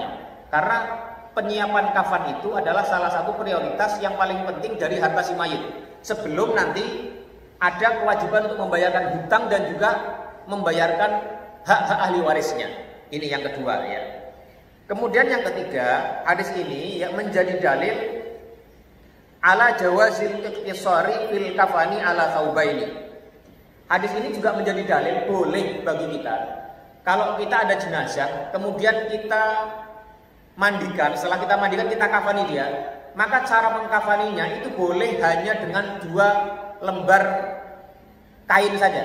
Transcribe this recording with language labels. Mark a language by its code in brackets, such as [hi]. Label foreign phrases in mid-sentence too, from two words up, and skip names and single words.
[id] Karena penyiapan kafan itu adalah salah satu prioritas yang paling penting dari harta si mayit. Sebelum nanti ada kewajiban untuk membayarkan hutang dan juga membayarkan hak-hak ahli warisnya. Ini yang kedua ya. Kemudian yang ketiga, hadis ini yang menjadi dalil [ar] على جواز الاقتصار في الكفن على ثوبين. [id] Hadis ini juga menjadi dalil boleh bagi kita kalau kita ada jenazah, kemudian kita mandikan, setelah kita mandikan kita kafani dia, maka cara mengkafaninya itu boleh hanya dengan 2 lembar kain saja.